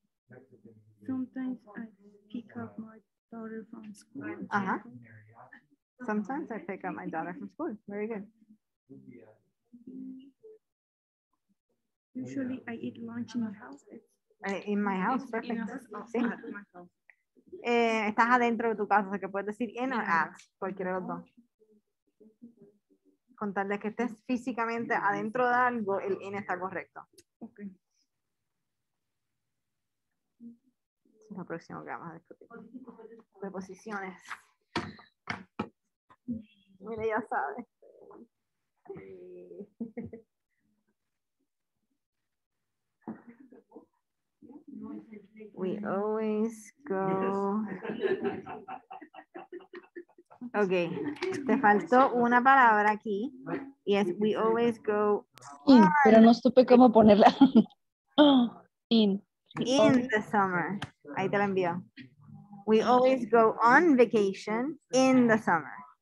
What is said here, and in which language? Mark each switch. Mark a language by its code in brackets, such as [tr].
[en] Mexican music. Sometimes I pick up my daughter from school. Uh-huh. Sometimes I pick up my daughter from school. Very good. Usually I eat lunch in my house. In my house, perfect. In a house or [es] Sí. [en] at my house. [es] Estás adentro de tu casa, o sea que puedes decir [en] in or at, [es] cualquiera de los dos. Con tal de que estés físicamente adentro de algo, el in está correcto. [en] Okay. [es] Eso es lo próximo que vamos a discutir. Preposiciones. Mire, ya sabes. [en] We always go. [es] Ok, te faltó una palabra aquí y es [en] we always go [es] In, pero no supe cómo ponerla. [en] In. in the summer. [es] Ahí te la envío. [en] We always go on vacation in the summer.